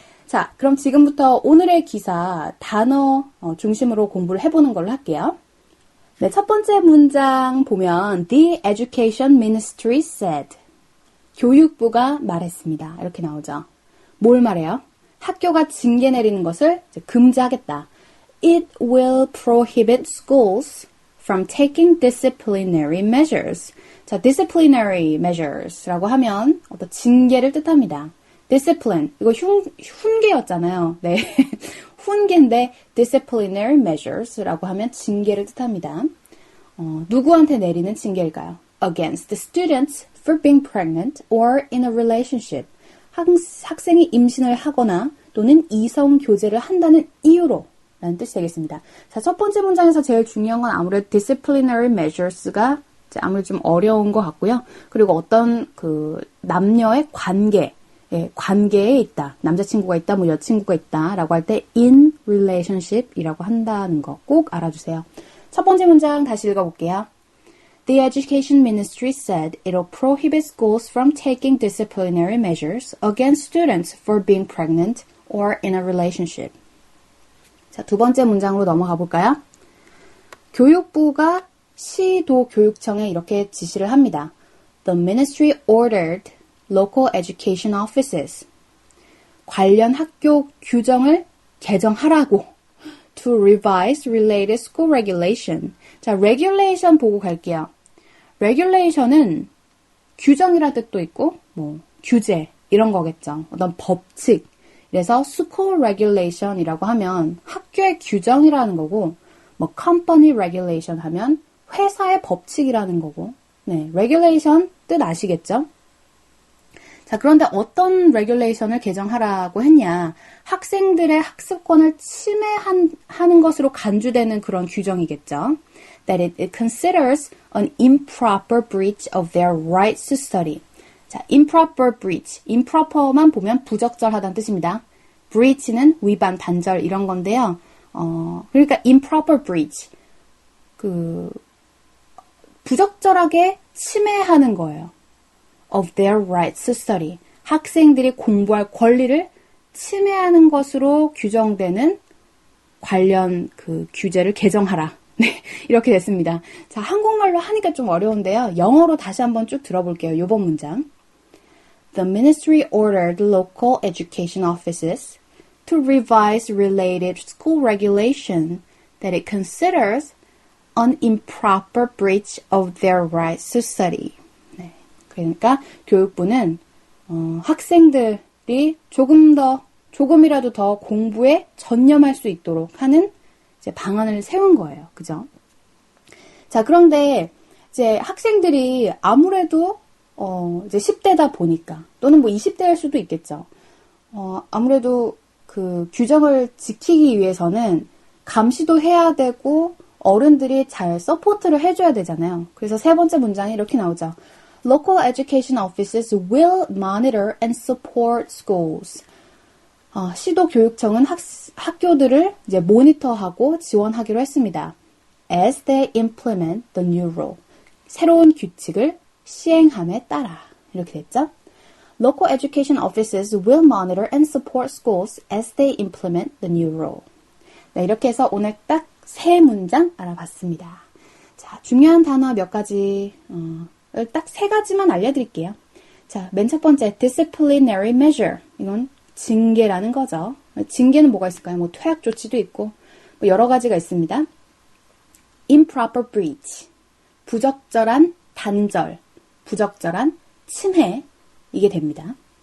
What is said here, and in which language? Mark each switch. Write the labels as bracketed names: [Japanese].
[Korean] 자, 그럼 지금부터 오늘의 기사 단어 중심으로 공부를 해보는 걸로 할게요. 네, 첫 번째 문장 보면 [English] The Education Ministry said. [Korean] 교육부가 말했습니다. 이렇게 나오죠. 뭘 말해요? 학교가 징계 내리는 것을 이제 금지하겠다. [English] It will prohibit schools from taking disciplinary measures. [Korean] 자, disciplinary measures라고 하면 어떤 징계를 뜻합니다. discipline, 이거 훈계였잖아요. 네, 훈계인데 disciplinary measures라고 하면 징계를 뜻합니다. 누구한테 내리는 징계일까요? [English] Against students for being pregnant or in a relationship. [Korean] 학생이 임신을 하거나 또는 이성 교제를 한다는 이유로 라는 뜻이 되겠습니다. 자, 첫 번째 문장에서 제일 중요한 건 아무래도 disciplinary measures가 아무래도 좀 어려운 것 같고요. 그리고 어떤 그 남녀의 관계, 관계에 있다. 남자친구가 있다, 뭐 여친구가 있다 라고 할 때 in relationship이라고 한다는 거 꼭 알아주세요. 첫 번째 문장 다시 읽어볼게요. [English] The Education Ministry said it'll prohibit schools from taking disciplinary measures against students for being pregnant or in a relationship. [Korean] 자, 두 번째 문장으로 넘어가 볼까요? 교육부가 시도교육청에 이렇게 지시를 합니다. [English] The ministry ordered local education offices. [Korean] 관련 학교 규정을 개정하라고. [English] To revise related school regulation. [Korean] 자, regulation 보고 갈게요. regulation은 규정이라는 뜻도 있고, 뭐, 규제, 이런 거겠죠. 어떤 법칙. 그래서 school regulation이라고 하면 학교의 규정이라는 거고, 뭐, company regulation 하면 회사의 법칙이라는 거고, 네, regulation 뜻 아시겠죠? 자, 그런데 어떤 regulation을 개정하라고 했냐? 학생들의 학습권을 침해하는 것으로 간주되는 그런 규정이겠죠. [English] That it considers an improper breach of their rights to study. 자, improper breach. [Korean] improper만 보면 부적절하다는 뜻입니다. breach는 위반, 단절 이런 건데요. [English] 그러니까 improper breach. [Korean] 부적절하게 침해하는 거예요. [English] Of their rights to study. [Korean] 학생들이 공부할 권리를 침해하는 것으로 규정되는 관련 그 규제를 개정하라. 네, 이렇게 됐습니다. 자, 한국말로 하니까 좀 어려운데요. 영어로 다시 한번 쭉 들어볼게요. 이번 문장. [English] The ministry ordered local education offices to revise related school regulation that it considers an improper breach of their rights to study. [Korean] 네, 그러니까 교육부는 학생들이 조금이라도 더 공부에 전념할 수 있도록 하는 이제 방안을 세운 거예요. 그죠? 자, 그런데 이제 학생들이 아무래도 이제 10대다 보니까 또는 뭐 20대일 수도 있겠죠. 아무래도 그 규정을 지키기 위해서는 감시도 해야 되고 어른들이 잘 서포트를 해줘야 되잖아요. 그래서 세 번째 문장이 이렇게 나오죠. [English] Local education offices will monitor and support schools. [Korean] 시도교육청은 학교들을 이제 모니터하고 지원하기로 했습니다. [English] As they implement the new rule. [Korean] 새로운 규칙을 시행함에 따라. 이렇게 됐죠? [English] Local education offices will monitor and support schools as they implement the new rule. [Korean] 네, 이렇게 해서 오늘 딱 세 문장 알아봤습니다. 자, 중요한 단어 몇 가지, 딱 세 가지만 알려드릴게요. 자, 맨 첫 번째, disciplinary measure. 이건 징계라는 거죠. 징계는 뭐가 있을까요? 뭐 퇴학 조치도 있고 뭐 여러 가지가 있습니다. improper breach, 부적절한 단절, 부적절한 침해, 이게 됩니다.